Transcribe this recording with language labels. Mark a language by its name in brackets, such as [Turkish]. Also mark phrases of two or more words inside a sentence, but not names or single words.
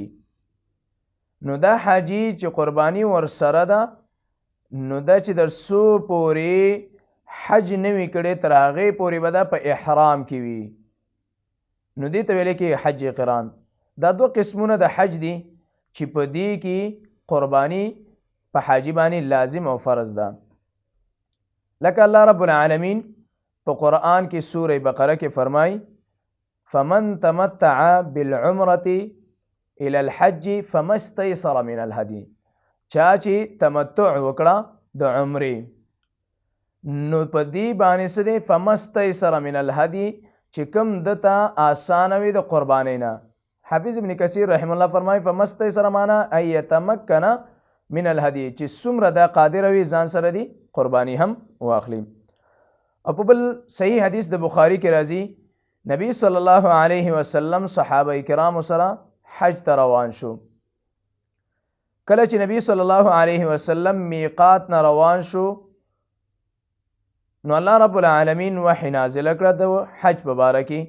[Pashto] نو دا حاجي چې قرباني ورسره ده، نو دا چې در څو پورې حج نه وي کړی تر هغې پورې به دا په احرام کې وي، نو دې ته ویلی کېږي حج قران. دا 2 قسمونه د حج دي چې په دې کې قرباني په حاجي باندې لازم او فرض ده. لکه الله [Arabic] رب العالمین [Pashto] په قرآن کې سوره بقره کې فرمای [Arabic] فمن تمتع بالعمرة الى الحج فما استيسر من الهدي. [Pashto] چا چې تمتع وکړه د عمرې نو په دې باندې څه دی [Arabic] فما استيسر من الهدي [Pashto] چې کوم دته آسانه وي د قربانۍ نه. حافظ ابن کثیر [Arabic] رحم الله [Pashto] فرمای [Arabic] فما استيسر معنا ان يتمكن من الهدي [Pashto] چې څومره دا قادر وي ځان سره دی قرباني هم واخلي. او په بل صحیح حدیث د بخاری کې راځي نبی [Arabic] صلی الله علیه وسلم [Pashto] صحابه کرام سره حج ته روان شو. کله چې نبی [Arabic] صلی الله علیه وسلم [Pashto] میقات نه روان شو نو الله [Arabic] رب العالمین [Pashto] وحی نازل کړه د حج په باره کې.